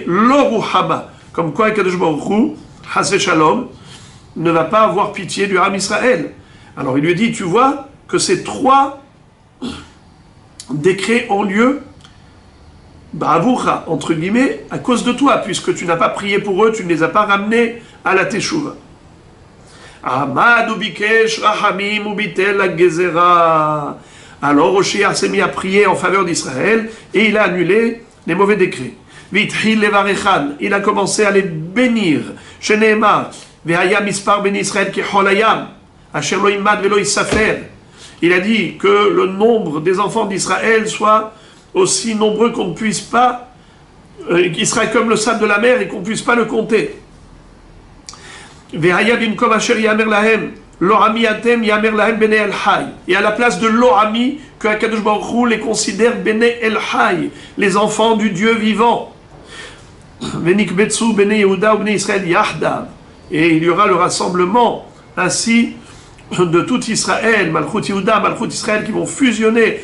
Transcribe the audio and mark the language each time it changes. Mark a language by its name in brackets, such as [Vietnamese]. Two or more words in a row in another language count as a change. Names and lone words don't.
[French] Loruhama. Comme quoi, [Hebrew] קדוש ברוך הוא, חס ושלום, [French] ne va pas avoir pitié du Ham Israël. Alors il lui dit, tu vois que ces trois décrets ont lieu, Ba'avurcha, entre guillemets, à cause de toi, puisque tu n'as pas prié pour eux, tu ne les as pas ramenés à la Teshuvah. [Hebrew] עמד ובקש רחמים וביטל לגזירה. [French] Alors Hoshea s'est mis à prier en faveur d'Israël et il a annulé les mauvais décrets. [Hebrew] ויתחיל לברכן, [French] il a commencé à les bénir. [Hebrew] שנאמר, והיה מספר בני ישראל כחול הים, אשר לא ימד ולא יספר. [French] Il a dit que le nombre des enfants d'Israël soit aussi nombreux qu'on ne puisse pas, qu'il sera comme le sable de la mer et qu'on ne puisse pas le compter. [Hebrew] והיה במקום אשר יאמר להם. לא עמי אתם יאמר להם בני אל חי. [French] Et à la place de l'orami, que Akadosh Baruch Hu les considère [Hebrew] בני אל חי, [French] les enfants du Dieu vivant. [Hebrew] ונקבצו בני יהודה ובני ישראל יחדו. [French] Et il y aura le rassemblement ainsi de tout Israël, Malchut Yehuda, Malchut Israël qui vont fusionner.